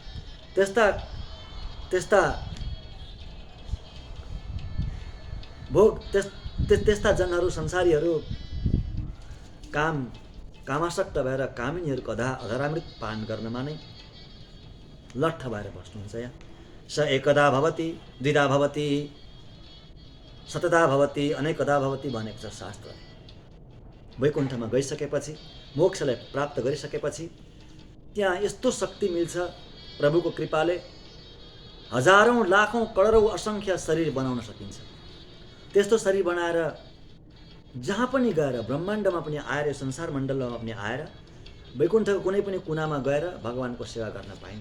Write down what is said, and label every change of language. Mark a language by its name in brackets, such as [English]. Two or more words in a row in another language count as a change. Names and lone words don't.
[Nepali] त्यस्ता भोग त्यस्ता जनहरू, संसारीहरू कामासक्त भएर कामिनीहरूको अधरामृत पान गर्नमा नै लट्ठ भएर बस्नुहुन्छ। यहाँ [Sanskrit] स एकदा भवति द्विधा भवति शतदा भवति अनेकदा भवति [Nepali] भनेको छ शास्त्रले। वैकुण्ठमा गइसकेपछि, मोक्षलाई प्राप्त गरिसकेपछि त्यहाँ यस्तो शक्ति मिल्छ प्रभुको कृपाले, हजारौँ लाखौँ करोडौँ असङ्ख्य शरीर बनाउन सकिन्छ। त्यस्तो शरीर बनाएर जहाँ पनि गएर, ब्रह्माण्डमा पनि आएर, संसार मण्डलमा पनि आएर, वैकुण्ठको कुनै पनि कुनामा गएर भगवानको सेवा गर्न पाइन्छ।